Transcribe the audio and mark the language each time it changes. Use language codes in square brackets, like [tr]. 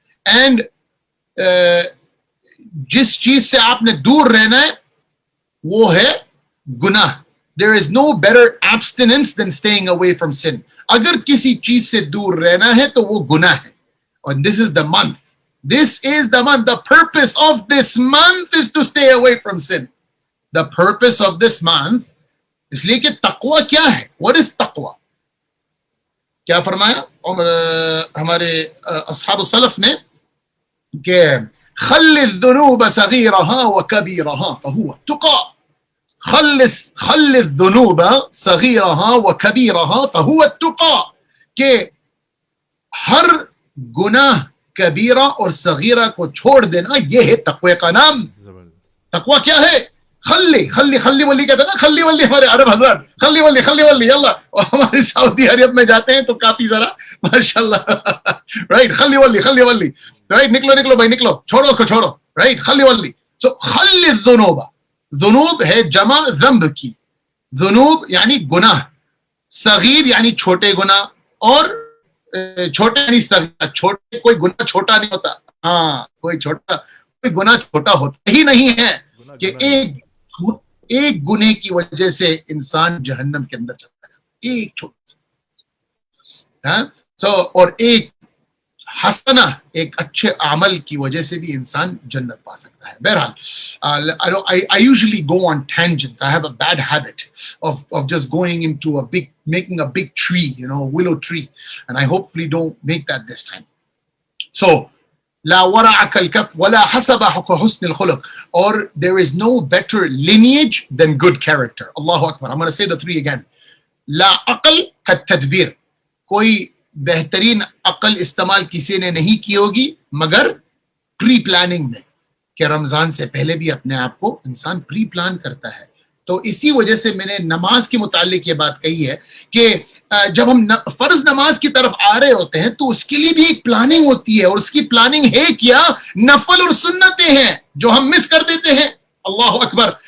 [ur] And جس چیز سے آپ نے دور رہنا ہے وہ ہے گناہ. [en] There is no better abstinence than staying away from sin. [ur] اگر کسی چیز سے دور رہنا ہے تو وہ گناہ ہے. [en] And this is the month. This is the month. The purpose of this month is to stay away from sin. The purpose of this month, [ur] اس لیے کہ تقوی کیا ہے؟ [en] What is taqwa? [ur] کیا فرمایا ہمارے اصحاب السلف نے کہ [ar] خل الذنوب صغيرها وكبيرها فهو التقى. خل الذنوب صغيرها وكبيرها فهو التقى. [ur] کہ ہر گناہ کبیرہ اور صغیرہ کو چھوڑ دینا یہ ہے تقوی کا نام. تقوی کیا ہے؟ خلی ولی کہتے ہیں نا, خلی ولی ہمارے عرب حضرات, خلی ولی اللہ. اور ہمارے سعودی عرب میں جاتے ہیں تو کافی ذرا ماشاءاللہ رائٹ, خلی ولی رائٹ, نکلو بھائی نکلو, چھوڑو اس کو چھوڑو رائٹ, خلی ولی. سو خلی الذنوب, ذنوب ہے جمع ذنب کی, ذنوب یعنی گناہ, صغیر یعنی چھوٹے گناہ, اور چھوٹے یعنی صغیر. چھوٹے کوئی گناہ چھوٹا نہیں ہوتا, ہاں کوئی گناہ چھوٹا ہوتا ہی نہیں ہے کہ ایک گناہ کی وجہ سے انسان جہنم کے اندر چلا جاتا ہے, ایک چھوٹا سا. اور ایک حسنہ, ایک اچھے عمل کی وجہ سے بھی انسان جنت پا سکتا ہے. بہرحال [en] I usually go on tangents. I have a bad habit of just going into making a big tree, willow tree, and I hopefully don't make that this time. [ar] So لا ورع كالكف ولا حسب حسن الخلق. [en] Or there is no better lineage than good character. Allahu Akbar. I'm going to say the three again. [ar] لا عقل كالتدبير. [ur] کوئی بہترین عقل استعمال کسی نے نہیں کی ہوگی مگر پری پلاننگ میں, کہ رمضان سے پہلے بھی اپنے آپ کو انسان پری پلان کرتا ہے. تو اسی وجہ سے میں نے نماز کے متعلق یہ بات کہی ہے کہ جب ہم فرض نماز کی طرف آ رہے ہوتے ہیں تو اس کے لیے بھی ایک پلاننگ ہوتی ہے, اور اس کی پلاننگ ہے کیا؟ نفل اور سنتیں ہیں جو ہم مس کر دیتے ہیں. اللہ اکبر.